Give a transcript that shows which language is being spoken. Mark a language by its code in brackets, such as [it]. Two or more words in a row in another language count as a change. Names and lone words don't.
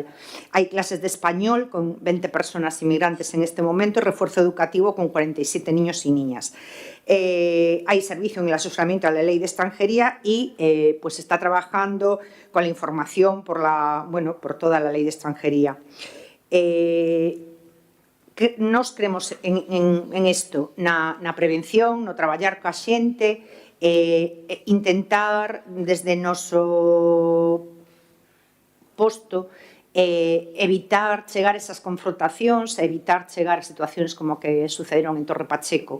[es] Hay clases de español con 20 personas inmigrantes en este momento y refuerzo educativo con 47 niños y niñas. Hay servicio en el asesoramiento a la ley de extranjería y se está trabajando con la información por toda la ley de extranjería. [gl] Nos creemos en isto, na prevención, no traballar coa xente, intentar desde noso posto evitar chegar a esas confrontacións, evitar chegar a situacións como que sucederon en Torre Pacheco.